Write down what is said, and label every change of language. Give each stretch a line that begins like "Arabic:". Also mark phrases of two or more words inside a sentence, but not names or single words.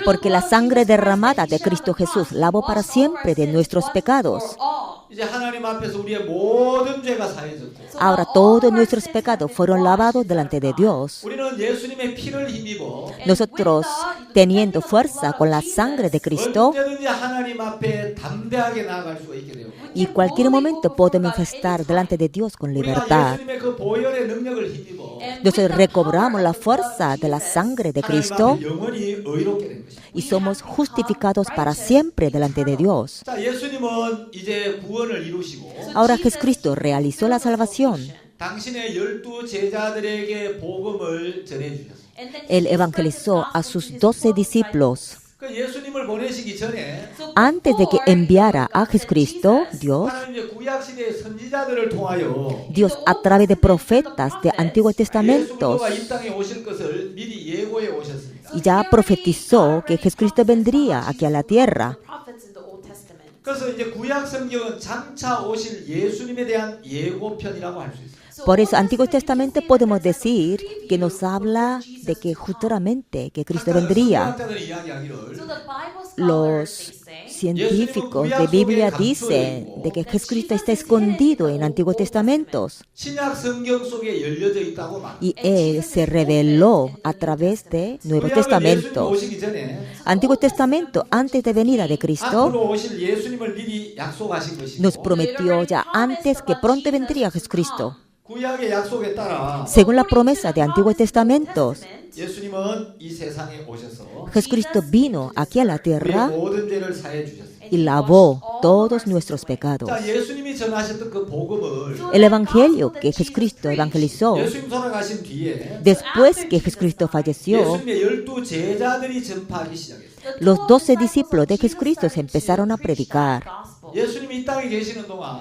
Spanish: porque la sangre derramada de Cristo Jesús lavó para siempre de nuestros pecados.
Korean: 이제 하나님 앞에서 우리의 모든 죄가 사해졌고
Spanish: Ahora todos nuestros pecados fueron lavados delante de Dios.
Korean: 우리는 예수님의 피를 힘입어
Spanish: Nosotros, teniendo fuerza con la sangre de Cristo,
Korean: 언제든지 하나님 앞에 담대하게 나아갈 수가 있게 되고
Spanish: y en cualquier momento podemos manifestar delante de Dios con
Korean: 우리가
Spanish: libertad.
Korean: 예수님의 그 보혈의 능력을 힘입어
Spanish: Nosotros recobramos la fuerza de la sangre de
Korean: 하나님
Spanish: Cristo
Korean: 앞에 영원히 의롭게 된 것입니다.
Spanish: y somos justificados para siempre delante de Dios.
Korean: 자, 예수님은 이제 구원을 이루시고
Spanish: Ahora Jesucristo realizó la salvación.
Korean: 당신의 12제자들에게 복음을 전해 주셨습니다.
Spanish: Él evangelizó a sus 12 discípulos.
Korean: 그 예수님을 보내시기 전에
Spanish: Antes de que enviara a Jesucristo, Dios,
Korean: 하나님 이제 구약 시대의 선지자들을 통하여
Spanish: Dios a través de profetas de Antiguos
Korean: 예수
Spanish: Testamentos,
Korean: 그리스도가 이 땅에 오실 것을 미리 예고해 오셨습니다.
Spanish: y ya profetizó que Jesucristo vendría aquí a la tierra.
Korean: 그래서 이제 구약 성경은 장차 오실 예수님에 대한 예고편이라고 할 수 있어요.
Spanish: Por eso, Antiguo Testamento podemos decir que nos habla de que futuramente que Cristo vendría.
Korean: 성경학자들이 이야기하기를
Spanish: Los científicos de Biblia dicen de que Jesucristo está escondido en Antiguos Testamentos
Korean: 신약 성경 속에 열려져 있다고 말.
Spanish: y Él se reveló a través de Nuevo
Korean: 구약은 예수님
Spanish: Testamento.
Korean: 오시기 전에
Spanish: Antiguo Testamento, antes de venida de Cristo,
Korean: 앞으로 오실 예수님을 미리 약속하신 것이고
Spanish: nos prometió ya antes que pronto vendría Jesucristo.
Korean: 구약의 약속에 따라
Spanish: Según la promesa de Antiguo Testamento,
Korean: 예수님은 이 세상에 오셔서
Spanish: Jesucristo vino aquí a la
Korean: 우리의
Spanish: tierra
Korean: 모든 죄를 사해 주셨어요.
Spanish: y lavó todos nuestros pecados.
Korean: 자, 예수님이 전하셨던 그 복음을
Spanish: El evangelio que Jesucristo evangelizó,
Korean: 예수님 돌아가신 뒤에
Spanish: después que Jesucristo falleció,
Korean: 예수님의 12 제자들이 전파하기 시작했어요.
Spanish: los 12 discípulos de Jesucristo se empezaron a predicar.
Korean: 예수님이 이 땅에 계시는 동안